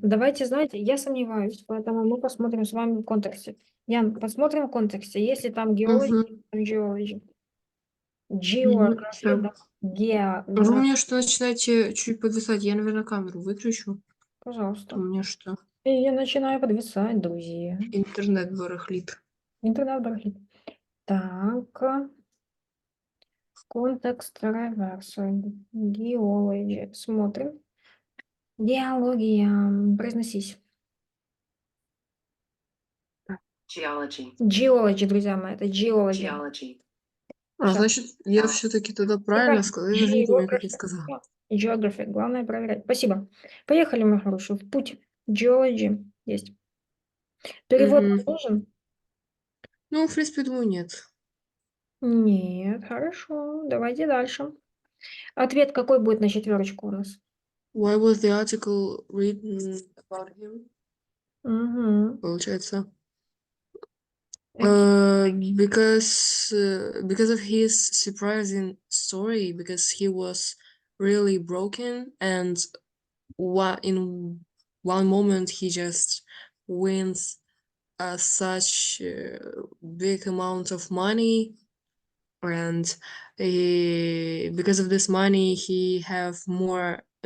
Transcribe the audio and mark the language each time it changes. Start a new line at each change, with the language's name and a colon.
Russian: Давайте, знаете, я сомневаюсь, поэтому мы посмотрим с вами в контексте. Ян, посмотрим в контексте. Если там geology, там geology. Geography, да. Вы мне что начинаете чуть подвисать? Я, наверное, камеру выключу. Пожалуйста. У меня что? И я начинаю подвисать, друзья. Интернет барахлит. Интернет барахлит. Так. Контекст реверса. Geology. Смотрим. Геология. Произносись. Geology, друзья мои, это geology. Значит, я все-таки тогда правильно сказала. Я даже не помню, как я сказала. Geography. Главное проверять. Спасибо. Поехали, мой хороший, в путь. Geology есть. Перевод нужен? Ну, в принципе, думаю, нет. Нет, хорошо. Давайте дальше. Ответ какой будет на 4 у нас?
English: Why was the article written about him?
Russian: Получается.
English: Because of his surprising story, because he was really broken, and in one moment he just wins such big amount of money, and because of this money he have more